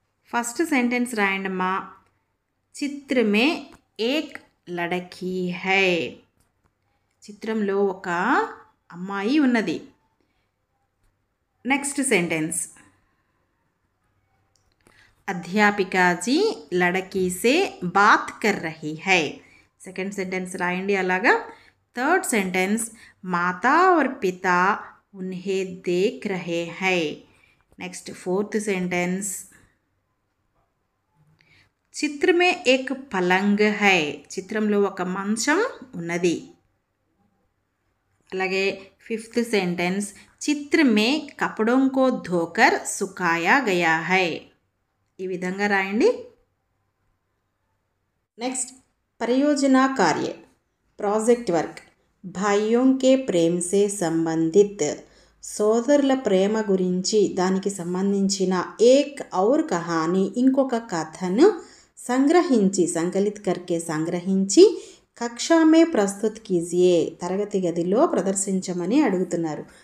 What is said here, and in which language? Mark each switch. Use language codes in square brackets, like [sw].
[te] First sentence రాయండి అమ్మా. [hi] చిత్ర మే ఏక్ Ladki high. [te] చిత్రంలో ఒక అమ్మాయి ఉన్నది. [hi] నెక్స్ట్ సెంటెన్స్, అధ్యాపికా జీ లడకీ సే బాత్ కర్ రహీ హై. [te] సెకండ్ సెంటెన్స్ రాయండి అలాగా. [hi] थर्ड सेंटेंस, माता और पिता उन्हें देख रहे हैं. नेक्स्ट फोर्थ सेंटेंस, चित्र में एक पलंग है. [te] चित्रंलो ఒక మంచం ఉన్నది. [hi] అలాగే फिफ्थ सेंटेंस, चित्र में कपड़ों को धोकर सुखाया गया है. [te] ఈ విధంగా రాయండి. నెక్స్ట్ పరియోజన కార్య, ప్రాజెక్ట్ వర్క్. [hi] భాయ్యోं के प्रेम से संबंधित, [te] సోదరుల ప్రేమ గురించి దానికి సంబంధించిన [hi] ఏక్ ఔర్ కహాని, [te] ఇంకొక కథను సంగ్రహించి, [hi] సంకలిత్ కర్కే సంగ్రహించి కక్షా మే ప్రస్తుత్ కీజియే, [te] తరగతి గదిలో ప్రదర్శించమని అడుగుతున్నారు.